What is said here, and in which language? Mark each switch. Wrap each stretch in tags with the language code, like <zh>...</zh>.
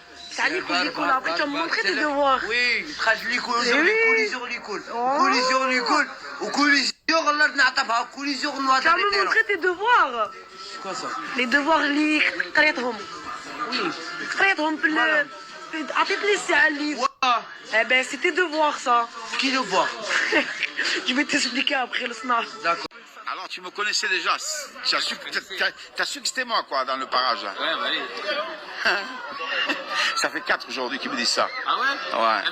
<fr>C'est Nico, après tu vas me montrer tes devoirs. Oui, Tu vas me montrer tes devoirs. Quoi ça? Les devoirs</fr> <ar>اللي قريتهم.</ar> <fr>Oui.</fr> <ar>قريتهم عطيت لي الساعة اللي.</ar> <fr>Eh ben c'est tes devoirs ça. Qui le voit? Je vais t'expliquer après le snap. D'accord. Alors tu me connaissais déjà, t'as su que c'était moi quoi dans le parage. Ouais, bah oui. Ça fait 4 aujourd'hui qu'ils me disent ça. Ah ouais? Ouais.</fr>